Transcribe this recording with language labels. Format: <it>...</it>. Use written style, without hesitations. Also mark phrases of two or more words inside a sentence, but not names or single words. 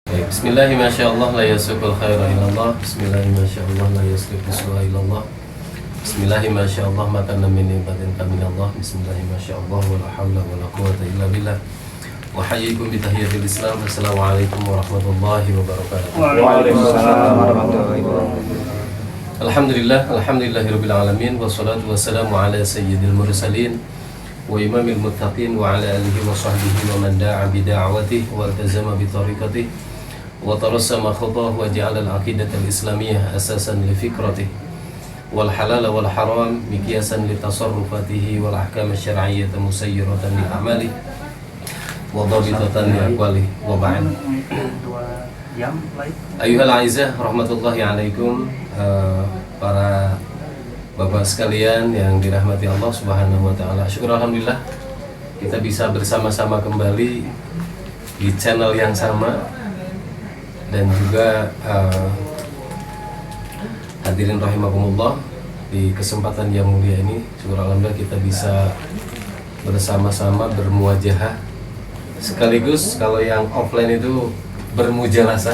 <ar>بسم الله ما شاء الله لا يسوق الخير إلا الله. بسم الله ما شاء الله لا يصرف السوء إلا الله. بسم الله ما شاء الله ما كان من عباد فمن الله. بسم الله ما شاء الله ولا حول ولا قوة إلا بالله. وحياكم بتحية الإسلام. السلام عليكم ورحمة الله وبركاته. وعليكم السلام ورحمة الله وبركاته. الحمد لله رب العالمين والصلاة والسلام على سيد المرسلين وإمام المتقين وعلى آله وصحبه ومن دعا بدعوته والتزم بطريقته وترسم خطاه وجعل العقيدة الإسلامية أساسا لفكرته والحلال والحرام مقياسا لتصرفاته والأحكام الشرعية مسيرة لأعماله وضابطة لأقواله وبعد. أيها الأعزة رحمة الله عليكم,</ar> <id>para bapak sekalian yang dirahmati Allah</id> <ar>سبحانه وتعالى.</ar> <id>Syukur alhamdulillah kita bisa bersama-sama kembali di channel yang sama. Dan juga hadirin rahimakumullah, di kesempatan yang mulia ini syukur alhamdulillah kita bisa bersama-sama bermuajahah, sekaligus kalau yang offline itu bermujalasah.</id>